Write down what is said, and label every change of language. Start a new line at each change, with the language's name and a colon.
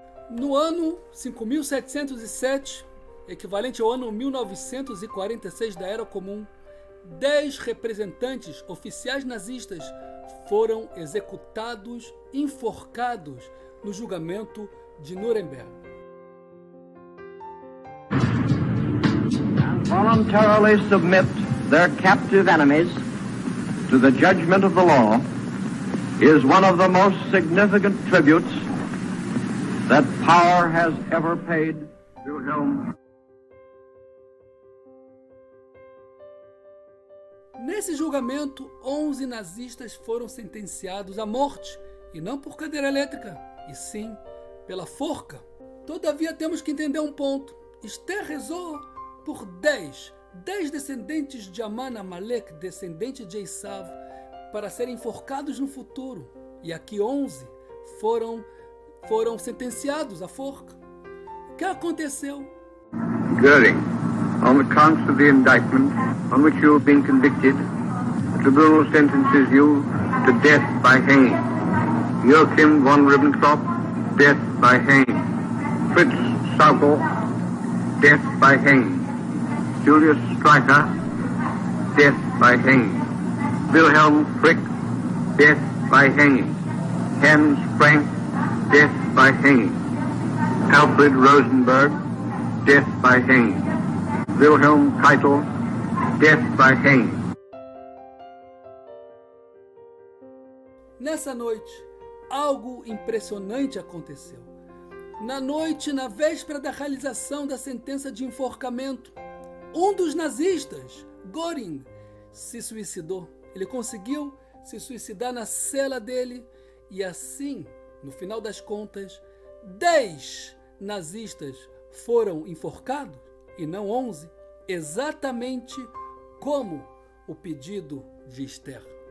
Portuguese: No ano 5707, equivalente ao ano 1946 da Era Comum, 10 representantes oficiais nazistas foram executados, enforcados no julgamento de Nuremberg.
English: Voluntarily submit their captive enemies to the judgment of the law is one of the most significant tributes that power has ever paid Wilhelm.
Portuguese: Nesse julgamento, 11 nazistas foram sentenciados à morte, e não por cadeira elétrica, e sim pela forca. Todavia, temos que entender um ponto. Esther rezou por 10 descendentes de Amã, Amalek, descendente de Esav, para serem enforcados no futuro. E aqui 11 foram sentenciados à forca. O que aconteceu?
English: Göring, on the counts of the indictment on which you have been convicted, the tribunal sentences you to death by hanging. Joachim von Ribbentrop, death by hanging. Fritz Saukel, death by hanging. Julius Streicher, death by hanging. Wilhelm Frick, death by hanging. Hans Frank, death by hanging. Alfred Rosenberg, death by hanging. Wilhelm Keitel, death by hanging.
Portuguese: Nessa noite, algo impressionante aconteceu. Na noite, na véspera da realização da sentença de enforcamento, um dos nazistas, Göring, se suicidou. Ele conseguiu se suicidar na cela dele e assim, no final das contas, 10 nazistas foram enforcados e não 11, exatamente como o pedido de Esther.